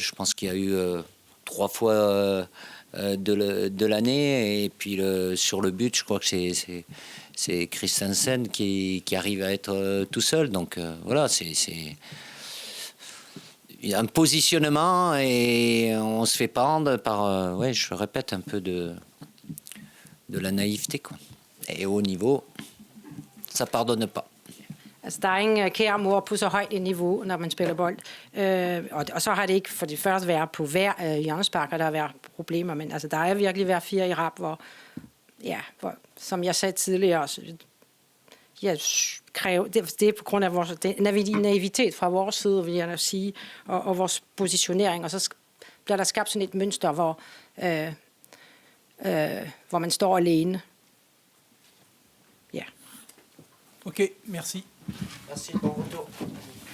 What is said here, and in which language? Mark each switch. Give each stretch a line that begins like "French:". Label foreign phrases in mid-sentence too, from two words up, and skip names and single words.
French: Je pense qu'il y a eu 3 fois de l'année et puis sur le but, je crois que c'est Christensen qui arrive à être tout seul. Donc voilà, il y a un positionnement et on se fait prendre par, ouais, je répète, un peu de la naïveté, quoi. Et au niveau, ça pardonne pas.
Danish: Altså, der er ingen kære mor på så højt et niveau, når man spiller bold. Og så har det ikke for det første været på hver hjørnespark, og der har været problemer, men altså, der er virkelig været 4 i rap, hvor, som jeg sagde tidligere også, jeg kræver, det er på grund af vores naivitet fra vores side, vil jeg sige, og vores positionering, og så bliver der skabt sådan et mønster, hvor man står alene. Ja.
French: Ok, merci. Merci, bon retour.